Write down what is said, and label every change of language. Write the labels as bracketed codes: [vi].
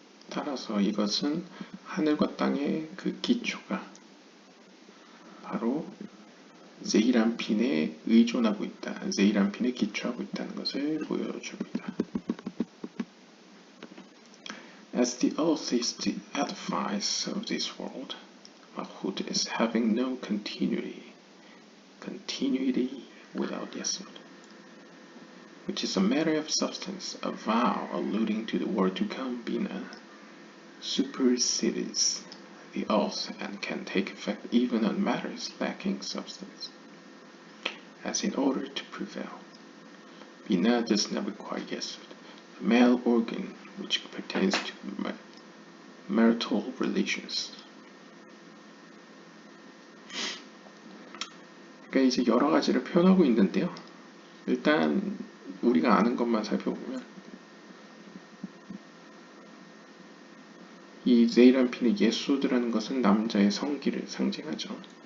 [ko] 따라서 이것은 하늘과 땅의 그 기초가 바로 제이란핀에 의존하고 있다. 제이란핀에 기초하고 있다는 것을 보여줍니다. [en] As the earth is the edifice of this world, Malchut is having no continuity without Yesod, which is a matter of substance, a vow alluding to the world to come, Bina, supersedes the earth and can take effect even on matters lacking substance. As in order to prevail, Bina does not require Yesod, the male organ which pertains to marital relations. [ko] 그러니까 이제 여러 가지를 표현하고 있는데요. 일단 우리가 아는 것만 살펴보면 이 제이란핀의 예소드라는 것은 남자의 성기를 상징하죠.